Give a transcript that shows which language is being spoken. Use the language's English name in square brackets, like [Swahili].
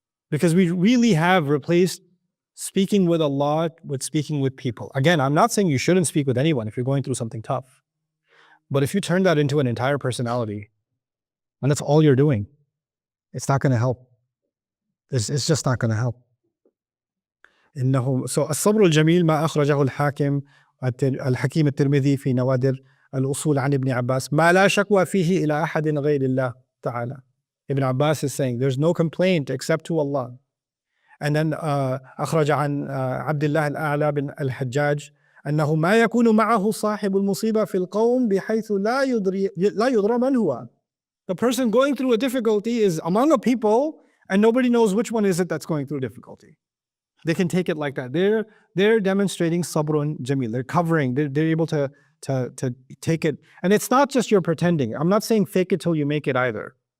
[English] Because we really have replaced speaking with Allah with speaking with people. Again, I'm not saying you shouldn't speak with anyone if you're going through something tough. But if you turn that into an entire personality, and that's all you're doing, it's not going to help. It's just not going to help. [Arabic] So الصبر الجميل ما أخرجه الحكيم الترمذي في نوادر الأصول عن ابن عباس ما لا شكوى فيه إلى أحد غير الله تعالى. [English] Ibn Abbas is saying there's no complaint except to Allah. And then [Arabic] أخرج عن عبد الله الأعلى بن الحجاج أنه ما يكون معه صاحب المصيبة في القوم بحيث لا يدرى من هو. [English] The person going through a difficulty is among a people and nobody knows which one is it that's going through difficulty. They can take it like that. They're demonstrating sabrun jameel. They're covering. They're able to take it. And it's not just you're pretending. I'm not saying fake it till you make it either.